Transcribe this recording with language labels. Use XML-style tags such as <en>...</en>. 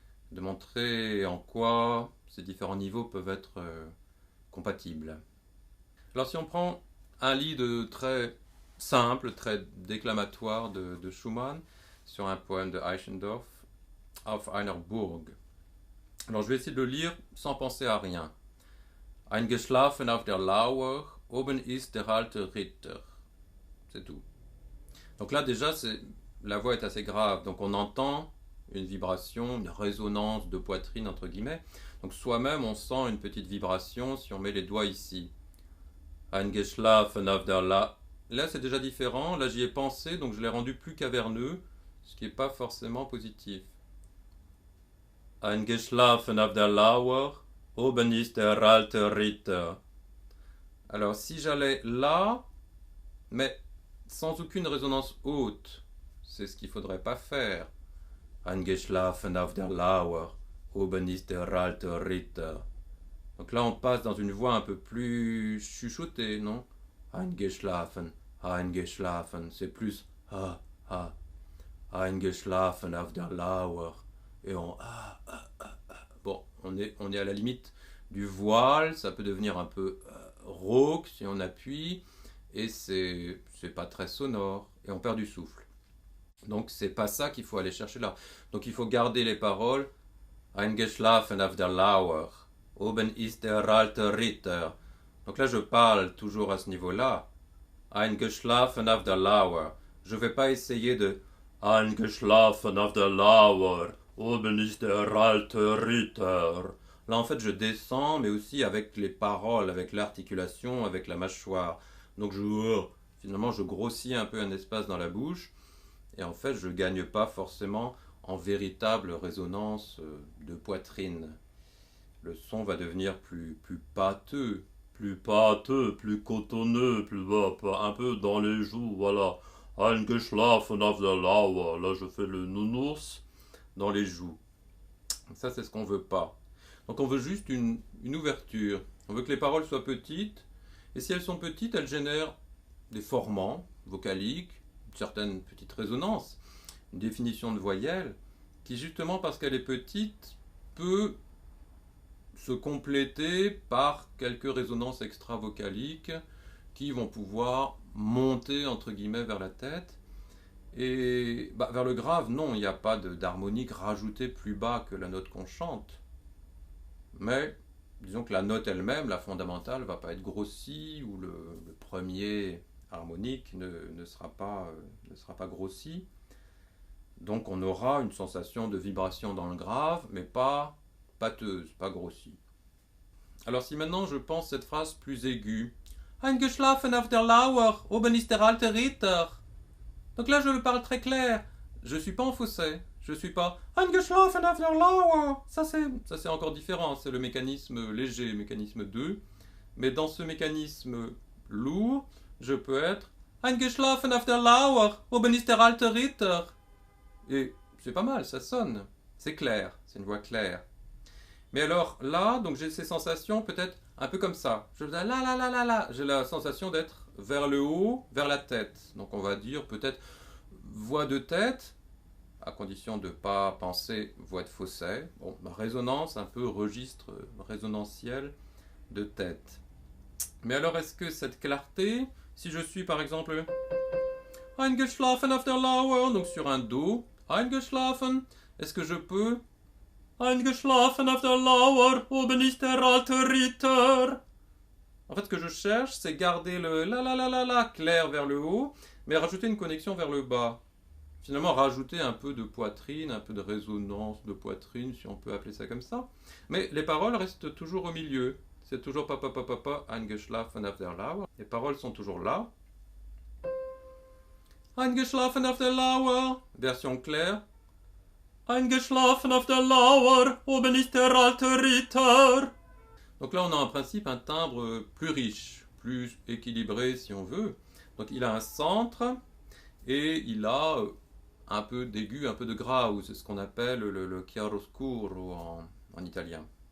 <fr>De montrer en quoi ces différents niveaux peuvent être compatibles. Alors si on prend un lied très simple, très déclamatoire de Schumann sur un poème de Eichendorff, Auf einer Burg. Alors je vais essayer de le lire sans penser à rien.</fr> <de>Eingeschlafen auf der Lauer, oben ist der alte Ritter.</de> <fr>C'est tout. Donc là déjà, la voix est assez grave, donc on entend une vibration, une résonance de poitrine entre guillemets. Donc soi-même on sent une petite vibration si on met les doigts ici.</fr> <de>Eingeschlafen auf der La.</de> <fr>Là c'est déjà différent, là j'y ai pensé, donc je l'ai rendu plus caverneux, ce qui n'est pas forcément positif.</fr> <de>Eingeschlafen auf der Lauer, oben ist der alte Ritter.</de> <fr>Alors si j'allais là, mais sans aucune résonance haute, c'est ce qu'il ne faudrait pas faire.</fr> <de>Eingeschlafen auf der Lauer, oben ist der alte Ritter.</de> <fr>Donc là on passe dans une voix un peu plus chuchotée, non?</fr> <de>Eingeschlafen, eingeschlafen,</de> <fr>c'est plus</fr> <de>ah, ah. Eingeschlafen auf der Lauer.</de> <fr>Et on Bon, on est à la limite du voile, ça peut devenir un peu rauque si on appuie, et c'est pas très sonore, et on perd du souffle. Donc c'est pas ça qu'il faut aller chercher là. Donc il faut garder les paroles.</fr> <de>Eingeschlafen auf der Lauer, oben ist der alte Ritter.</de> <fr>Donc là je parle toujours à ce niveau-là.</fr> <de>Eingeschlafen auf der Lauer.</de> <fr>Je vais pas essayer de</fr> <de>Eingeschlafen auf der Lauer, oben ist der alte Ritter.</de> <fr>Là, en fait, je descends, mais aussi avec les paroles, avec l'articulation, avec la mâchoire. Donc, finalement, je grossis un peu un espace dans la bouche. Et en fait, je ne gagne pas forcément en véritable résonance de poitrine. Le son va devenir plus pâteux, plus cotonneux, un peu dans les joues, voilà.</fr> <de>Eingeschlafen auf der Lauer.</de> <fr>Là, je fais le nounours dans les joues. Ça, c'est ce qu'on veut pas. Donc, on veut juste une ouverture. On veut que les paroles soient petites. Et si elles sont petites, elles génèrent des formants vocaliques, une certaine petite résonance, une définition de voyelle, qui, justement, parce qu'elle est petite, peut se compléter par quelques résonances extra-vocaliques qui vont pouvoir monter entre guillemets vers la tête. Et vers le grave, non, il n'y a pas d'harmonique rajoutée plus bas que la note qu'on chante. Mais disons que la note elle-même, la fondamentale, ne va pas être grossie, ou le premier harmonique ne sera pas grossi. Donc on aura une sensation de vibration dans le grave, mais pas pâteuse, pas grossie. Alors si maintenant je pense cette phrase plus aiguë,</fr> <de>Eingeschlafen auf der Lauer, oben ist der alte Ritter.</de> <fr>Donc là je le parle très clair, je suis pas en fausset, je suis pas</fr> <de>Eingeschlafen auf der Lauer.</de> <fr>Ça c'est encore différent, c'est le mécanisme léger, mécanisme 2. Mais dans ce mécanisme lourd, je peux être</fr> <de>Eingeschlafen auf der Lauer, oben ist der alte Ritter.</de> <fr>Et c'est pas mal, ça sonne, c'est clair, c'est une voix claire. Mais alors là, donc j'ai ces sensations peut-être un peu comme ça. Je là là là là là, j'ai la sensation d'être vers le haut, vers la tête. Donc on va dire peut-être voix de tête, à condition de ne pas penser voix de fausset. Bon, résonance, un peu registre résonantiel de tête. Mais alors est-ce que cette clarté, si je suis par exemple</fr> <de>Eingeschlafen auf der Lauer,</de> <fr>donc sur un Do, Eingeschlafen, est-ce que je peux</fr> <de>Eingeschlafen auf der Lauer, oben ist der alte Ritter.</de> <fr>En fait, ce que je cherche, c'est garder le la la la la la clair vers le haut, mais rajouter une connexion vers le bas. Finalement, rajouter un peu de poitrine, un peu de résonance de poitrine, si on peut appeler ça comme ça. Mais les paroles restent toujours au milieu. C'est toujours papa papa papa,</fr> <de>Eingeschlafen auf der Lauer.</de> <fr>Les paroles sont toujours là.</fr> <de>Eingeschlafen auf der Lauer,</de> <fr>version claire.</fr> <de>Eingeschlafen auf der Lauer, oben ist der alte Ritter.</de> <fr>Donc là, on a en principe un timbre plus riche, plus équilibré si on veut. Donc il a un centre et il a un peu d'aigu, un peu de grave. C'est ce qu'on appelle le chiaroscuro en italien.</fr>